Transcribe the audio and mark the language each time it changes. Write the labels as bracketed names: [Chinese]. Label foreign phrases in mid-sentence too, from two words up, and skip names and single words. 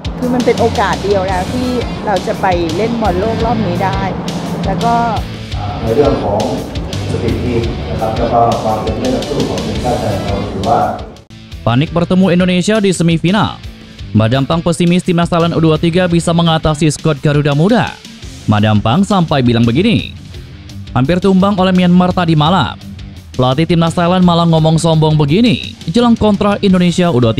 [Thai] คือมันเป็นโอกาสเดียวแล้วที่เราจะไปเล่นบอลโลกรอบนี้ได้แล้วก็ ในเรื่องของสถิตินะครับแล้วก็ความเป็นเล่นสู้ของทีมชาติไทยเราถือว่า [Indonesian] Panik bertemu Indonesia di semifinal. Madampang pesimis timnas Thailand U23 bisa mengatasi skuad Garuda Muda. Madampang sampai bilang begini, hampir tumbang oleh Myanmar tadi malam. Pelatih timnas Thailand malah ngomong sombong begini jelang kontra Indonesia U23.